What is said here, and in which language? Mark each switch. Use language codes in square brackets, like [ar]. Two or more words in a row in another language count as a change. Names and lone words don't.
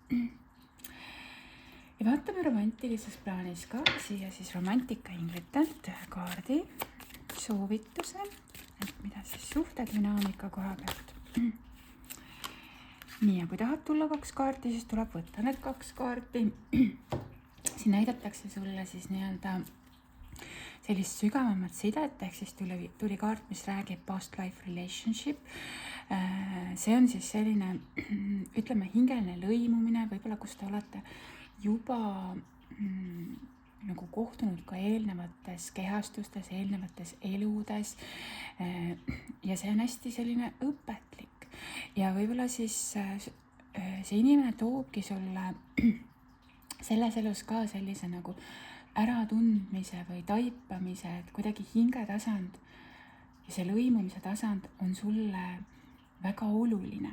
[et] Ja vaatame romantilises plaanis ka siia siis romantika inglitelt ühe kaardi soovituse, et mida siis suhtedünaamika koha pealt. Nii, ja kui tahad tulla 2 kaarti, siis tuleb võtta need 2 kaarti. Siin näidatakse sulle siis nii-öelda sellist sügavamat sidet, ehk siis tuli kaart, mis räägib [en] past life relationship. [et] See on siis selline, ütleme, hingeline lõimumine, võib-olla kus te olete juba nagu kohtunud ka eelnevates kehastustes, eelnevates eludes. Ja see on hästi selline õpetlik ja võib-olla siis see inimene toobki sulle selles elus ka sellise nagu äratundmise või taipamise, et kuidagi hingetasand ja see lõimumise tasand on sulle väga oluline.